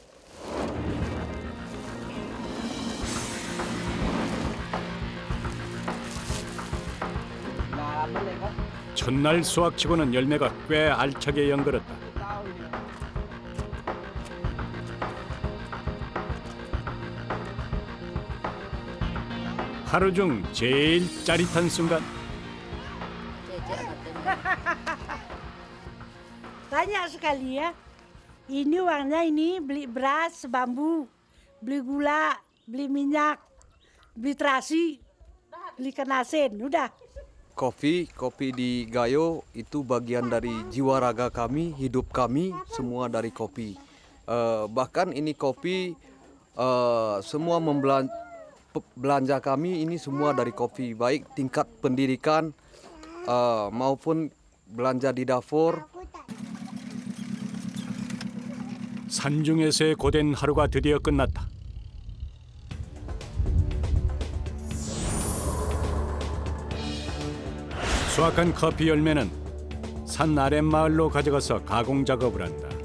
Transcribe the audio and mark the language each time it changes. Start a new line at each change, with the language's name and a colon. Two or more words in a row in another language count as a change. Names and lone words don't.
Korean: 첫날 수확치고는 열매가 꽤 알차게 연걸었다. 하루 중 제일 짜릿한 순간.
Indonesian: Banyak sekali ya. Ini uangnya ini beli beras, bambu, beli gula, beli minyak, beli terasi, beli ikan asin, udah. Kopi di Gayo itu bagian dari jiwa raga kami, hidup kami, semua dari kopi. Bahkan ini kopi, semua belanja kami ini semua dari kopi, baik tingkat pendidikan maupun belanja di dapur.
Korean: 산중에서의 고된 하루가 드디어 끝났다. 수확한 커피 열매는 산 아랫마을로 가져가서 가공 작업을 한다.